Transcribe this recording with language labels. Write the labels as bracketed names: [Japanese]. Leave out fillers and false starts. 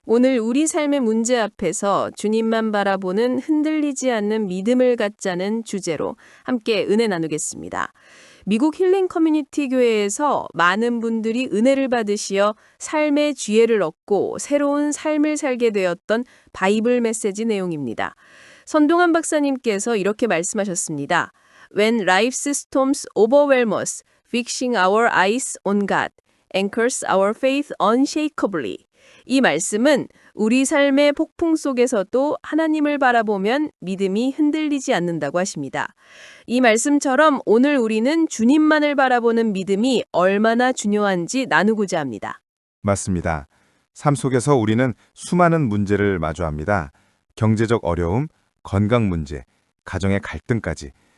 [Korean] 오늘 우리 삶의 문제 앞에서 주님만 바라보는 흔들리지 않는 믿음을 갖자는 주제로 함께 은혜 나누겠습니다. 미국 힐링 커뮤니티 교회에서 많은 분들이 은혜를 받으시어 삶의 지혜를 얻고 새로운 삶을 살게 되었던 바이블 메시지 내용입니다. 선동환 박사님께서 이렇게 말씀하셨습니다. [English] When life's storms overwhelm us, fixing our eyes on God anchors our faith unshakably. [Korean] 이 말씀은 우리 삶의 폭풍 속에서도 하나님을 바라보면 믿음이 흔들리지 않는다고 하십니다. 이 말씀처럼 오늘 우리는 주님만을 바라보는 믿음이 얼마나 중요한지 나누고자 합니다. 맞습니다. 삶 속에서 우리는 수많은 문제를 마주합니다. 경제적 어려움, 건강 문제, 가정의 갈등까지.